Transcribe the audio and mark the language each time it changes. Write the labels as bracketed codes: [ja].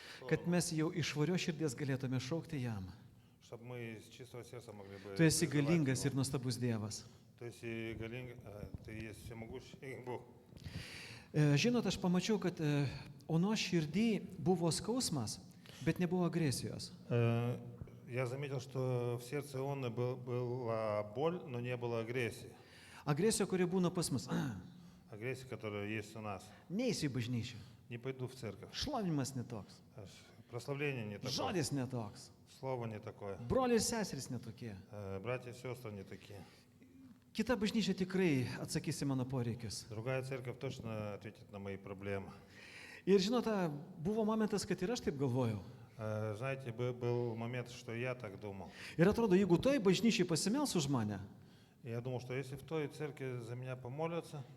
[lt] Kad mes jau iš švarios širdies galėtume šaukti jam. [ru] чтобы мы с чистого сердца могли бы... [lt] Tu esi [ru] призывать [lt] galingas [ru] Его. [lt] ir nuostabus Dievas. [ru] То есть ты есть всемогущий Бог. [lt] Žinot, aš pamačiau, kad onos širdį buvo skausmas, bet nebuvo agresijos. [ru] Я заметил, что в сердце Ионны была боль, но не было агрессии. [lt] Agresija, kuri būna pas mus. [ru] Агрессия, которая есть у нас. [lt] Neįsi į bažnyčią. [ru] Не пойду в церковь. [lt] Šlovinimas netoks. [ru] Прославление не такое. [lt] Žodis netoks. [ru] Слово не такое. [lt] Broliai ir seserys netokie. [ru] Братья и сестры не такие. [lt] Kita bažnyčia tikrai atsakys į mano poreikius. [ru] Другая церковь точно ответит на мои проблемы. [lt] Ir žinote, buvo momentas, kad ir aš taip galvojau. [ru] Знаете, был момент, что я так думал. [lt] Ir atrodo, jeigu toj bažnyčiai pasimels už mane, [ru] Я думал, что если в той церкви за меня помолятся,